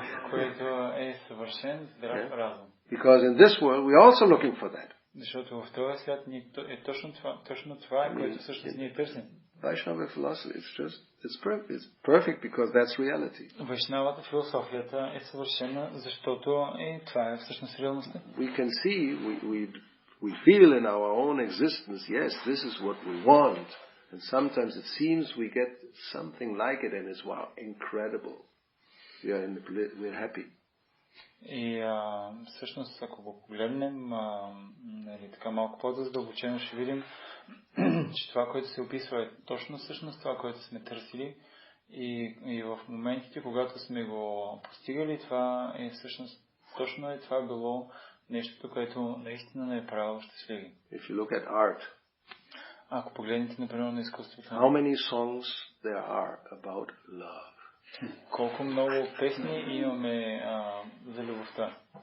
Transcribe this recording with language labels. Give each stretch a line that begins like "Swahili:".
Bulgarian: Което е съвършен здрав разум.
English: Because in this world we are also looking for that.
Bulgarian: Защото в този свят е точно това, което всъщност ние търсим.
English: Vaishnava philosophy, it's perfect because that's reality.
Bulgarian: Вайшнавата философията е съвършена, защото това е всъщност реалността.
English: We can see, we feel in our own existence, yes, this is what we want. And sometimes it seems we get something like it and it's wow, incredible. We're happy.
Bulgarian: И всъщност, ако го погледнем така малко по-задълбочено, ще видим, че това, което се описва е точно всъщност това, което сме търсили. И в моментите, когато сме го постигали, това е всъщност точно това било нещото, което наистина не е правило щастливи.
English: If you look at art,
Bulgarian: ако погледнете, например, на изкуството,
English: how many songs there are about love?
Bulgarian: колко много песни имаме за любовта.